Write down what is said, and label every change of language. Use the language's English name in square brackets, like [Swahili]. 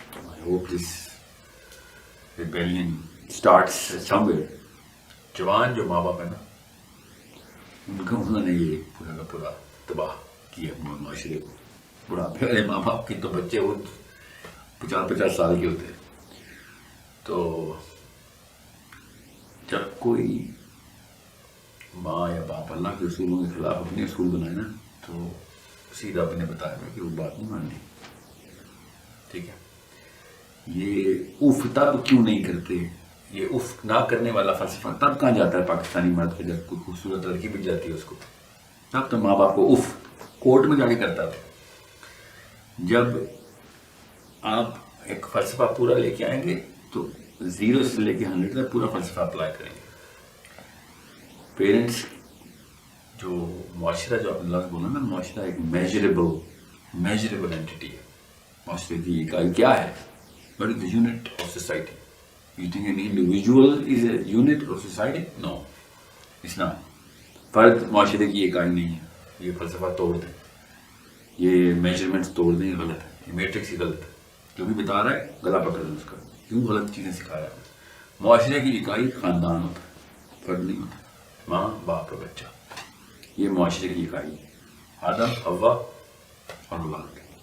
[English] I hope this rebellion starts somewhere. [Urdu] جوان جو ماں باپ ہے نا، ان کو انہوں نے یہ پورا کا پورا تباہ کیا معاشرے کو. بڑھاپے والے ماں باپ کی تو بچے وہ 50 سال کے ہوتے ہیں. تو جب کوئی ماں یا باپ اللہ کے اصولوں کے خلاف اپنے اصول بنائے نا، تو اسی رب نے بتایا ہے کہ وہ بات نہیں ماننی. ٹھیک ہے، یہ اف تب کیوں نہیں کرتے؟ یہ اف نہ کرنے والا فلسفہ تب کہاں جاتا ہے پاکستانی مرد کا؟ جب کوئی خوبصورت لڑکی مل جاتی ہے اس کو، تب تو ماں باپ کو اف کورٹ میں جا کے کرتا تھا. جب آپ ایک فلسفہ پورا لے کے آئیں گے تو 0 سے لے کے 100 تک پورا فلسفہ اپلائی کریں گے. پیرنٹس جو معاشرہ، جو آپ نے لفظ بولا نا، معاشرہ ایک میجریبل اینٹیٹی ہے. معاشرے کی اکائی کیا ہے؟ [English] What is the unit of society? You think an individual is a unit of society? No, it's not. [Urdu] فرد معاشرے کی اکائی نہیں ہے. یہ فلسفہ توڑ دیں، یہ میجرمنٹس توڑ دیں، غلط ہے. یہ میٹرکس ہی غلط ہے. جو بھی بتا رہا ہے گلا پکڑ لیں اس کا. کیوں غلط چیزیں سکھا رہا ہے؟ معاشرے کی اکائی خاندان ہوتا ہے، فرد نہیں ہوتا. ماں باپ اور بچہ، یہ معاشرے کی اکائی ہے. آدم، حوا اور اولاد.